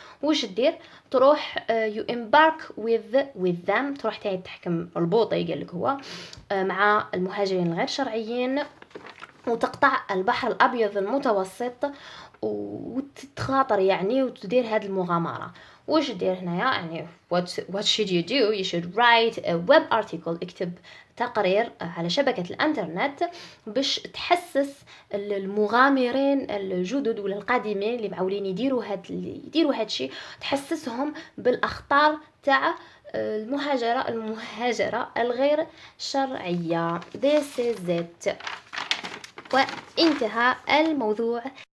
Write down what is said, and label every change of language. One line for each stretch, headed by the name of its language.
Arabic: واش دير تروح
English: you embark with them,
Arabic: تروح تحكم البوطي قالك هو مع المهاجرين الغير شرعيين وتقطع البحر الأبيض المتوسط وتتخاطر يعني وتدير هذه المغامرة. واش دير هنايا يعني
English: what should you do? You should write a web article,
Arabic: اكتب تقرير على شبكة الانترنت باش تحسس المغامرين الجدد ولا القادمين اللي معولين يديروا هادشي, تحسسهم بالأخطار تاع المهاجرة الغير شرعية.
English: This is it.
Arabic: وانتهى الموضوع